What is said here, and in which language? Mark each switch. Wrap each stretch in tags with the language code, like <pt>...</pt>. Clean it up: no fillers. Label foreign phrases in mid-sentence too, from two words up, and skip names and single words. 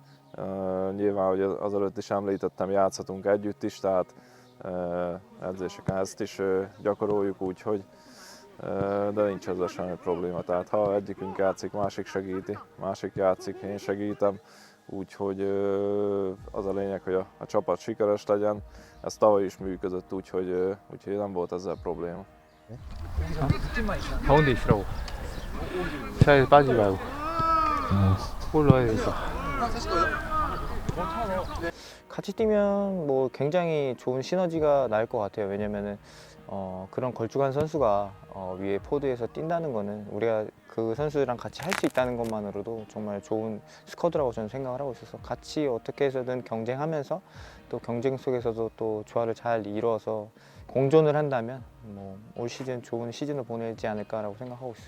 <hu>Nyilván, hogy azelőtt is említettem, játszhatunk együtt is, tehát edzéseken ezt is gyakoroljuk, úgyhogy de nincs ezzel semmi probléma. Tehát ha egyikünk játszik, másik segíti, másik játszik, én segítem. Úgyhogy az a lényeg, hogy a csapat sikeres legyen. Ez tavaly is működött, úgyhogy nem volt ezzel probléma.</hu> <ko>가운데 있으라고. 사이에 빠지지 말고. 볼로 해야 되니까. 같이 뛰면 뭐 굉장히 좋은 시너지가 날 것 같아요. 왜냐면은 그런 걸쭉한 선수가 위에 포드에서 뛴다는 거는 우리가 그 선수랑 같이 할 수 있다는 것만으로도 정말 좋은 스쿼드라고 저는 생각을 하고 있어서 같이 어떻게 해서든 경쟁하면서 또 경쟁 속에서도 또 조화를 잘 이루어서 공존을 한다면 뭐 올 시즌 좋은 시즌을 보내지 않을까라고 생각하고 있어요.</ko>